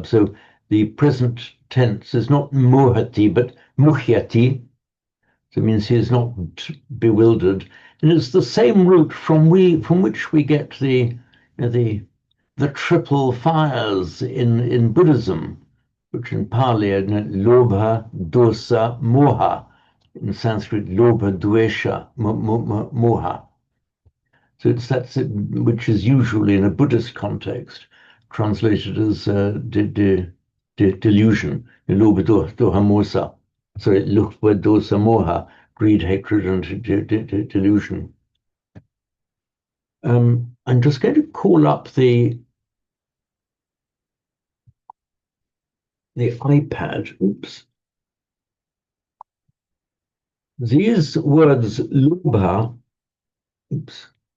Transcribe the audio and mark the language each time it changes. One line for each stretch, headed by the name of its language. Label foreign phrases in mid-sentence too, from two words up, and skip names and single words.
English: So the present tense is not muhati but muhyati. So it means he is not bewildered, and it's the same root from which we get the triple fires in Buddhism, which in Pali are
Pali: lobha, dosa, moha.
English: In Sanskrit,
Sanskrit: lobha, dvesha, moha.
English: So that's it, which is usually in a Buddhist context translated as delusion,
Pali: lobha, doha, mosa.
English: Sorry,
Pali: lobha, dosa, moha,
English: greed, hatred, and delusion. I'm just going to call up the iPad. Oops. These words, lobha, oops.